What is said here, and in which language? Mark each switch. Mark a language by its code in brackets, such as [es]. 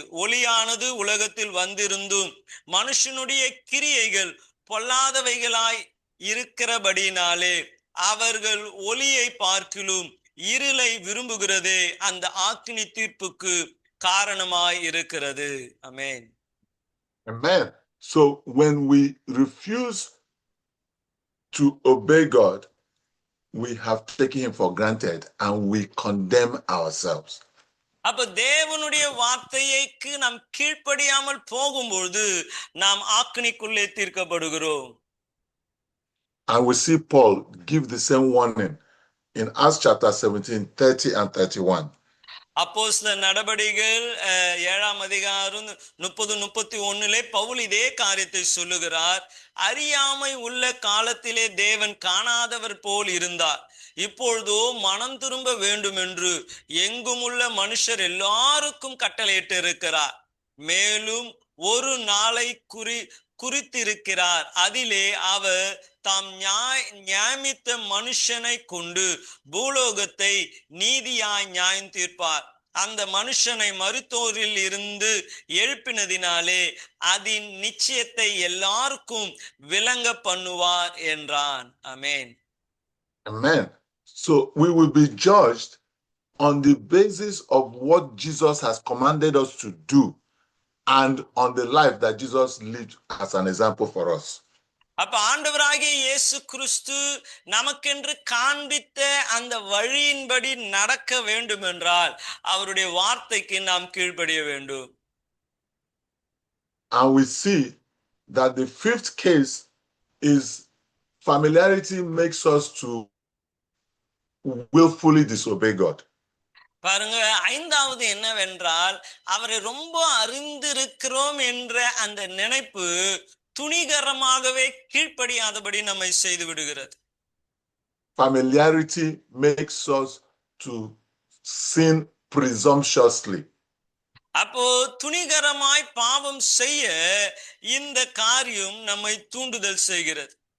[ta] ஒளியானது உலகத்தில் வந்திருந்தும் மனுஷனுடைய கிரியைகள் பொல்லாதவைகளாய் இருக்கிறபடினாலே அவர்கள் ஒளியை பார்க்கிலும் இருளை விரும்புகிறதே அந்த ஆக்கினி தீர்ப்புக்கு காரணமாய் இருக்கிறது. ஆமென். [en] Amen. So when we refuse to obey God, we have taken him for granted and we condemn ourselves. [ta] அப்ப தேவனுடைய வார்த்தைக்கு நாம் கீழ்ப்படியாமல் போகும்போது நாம் ஆக்கினிக்குள்ளே தீர்க்கப்படுகிறோம். [en] And we see Paul give the same warning in Acts chapter 17, 30 and 31. [ta] அப்போஸ்தலர் நடபடிகள் 7ஆம் அதிகாரம் 30-31 பவுல் இதே காரியத்தை சொல்லுகிறார். அறியாமை உள்ள காலத்திலே தேவன் காணாதவர் போல் இருந்தார். இப்பொழுதோ மனம் திரும்ப வேண்டும் என்று எங்குமுள்ள மனுஷர் எல்லாருக்கும் கட்டளையிட்டு இருக்கிறார். மேலும் ஒரு நாளை குறித்திருக்கிறார். அதிலே அவர் தாம் நியமித்த மனுஷனை கொண்டு பூலோகத்தை நீதியாய் நியாயம் தீர்ப்பார். அந்த மனுஷனை மருத்துவரில் இருந்து எழுப்பினதினாலே அதன் நிச்சயத்தை எல்லாருக்கும் விளங்க பண்ணுவார் என்றான். ஆமென். [en] Amen. So we will be judged on the basis of what Jesus has commanded us to do and on the life that Jesus lived as an example for us. [ta] அப்ப ஆண்டவராகிய இயேசு கிறிஸ்து நமக்கென்று காண்பித்த அந்த வழியின்படி நடக்க வேண்டும் என்றால் அவருடைய வார்த்தைக்கு நாம் கீழ்ப்படிய வேண்டும். [en] And we see that the fifth case is familiarity makes us to willfully disobey God. [ta] பாருங்க, ஐந்தாவது என்னவென்றால் அவரை ரொம்ப அறிந்திருக்கிறோம் என்ற அந்த நினைப்பு துணிகரமாகவே கீழ்ப்படியாதபடி நம்மை செய்து விடுகிறது. [en] Familiarity makes us to sin presumptuously. [ta] அப்போ துணிகரமாய் பாவம் செய்ய இந்த காரியம் நம்மை தூண்டுதல் செய்கிறது.